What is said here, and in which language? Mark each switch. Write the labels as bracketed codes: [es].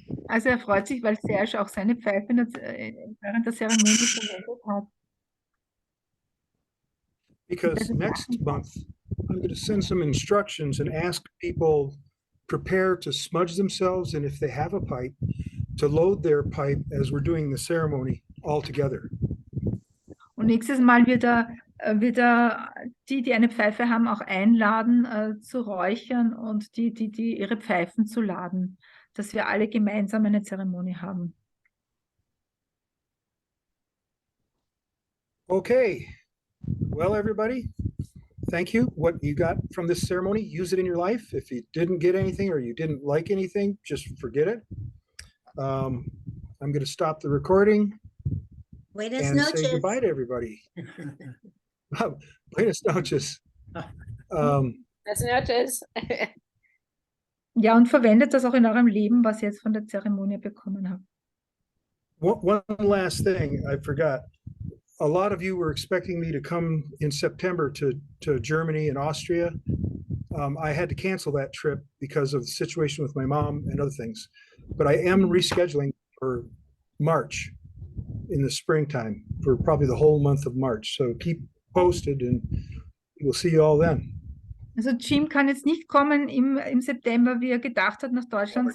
[de] Also freut sich, weil Serge auch seine Pfeife während der Zeremonie verwendet hat. [en] Because next month, I'm going to send some instructions and ask people prepare to smudge themselves, and if they have a pipe, to load their pipe as we're doing the ceremony all together. [de] Und nächstes Mal wird er die eine Pfeife haben, auch einladen, zu räuchern und die ihre Pfeifen zu laden, dass wir alle gemeinsam eine Zeremonie haben. [en] Okay. Well, everybody, thank you. What you got from this ceremony, use it in your life. If you didn't get anything or you didn't like anything, just forget it. I'm going to stop the recording [es] Buenas [en] and say [es] noches. [en] goodbye to everybody. [es] Buenas noches. Das Nördliches. [de] Ja, und verwendet das auch in eurem Leben, was ihr jetzt von der Zeremonie bekommen habt. [en] One last thing I forgot. A lot of you were expecting me to come in September to Germany and Austria. I had to cancel that trip because of the situation with my mom and other things. But I am rescheduling for March in the springtime for probably the whole month of March. So keep posted and we'll see you all then. [de] Also Jim kann jetzt nicht kommen im September, wie er gedacht hat, nach Deutschland,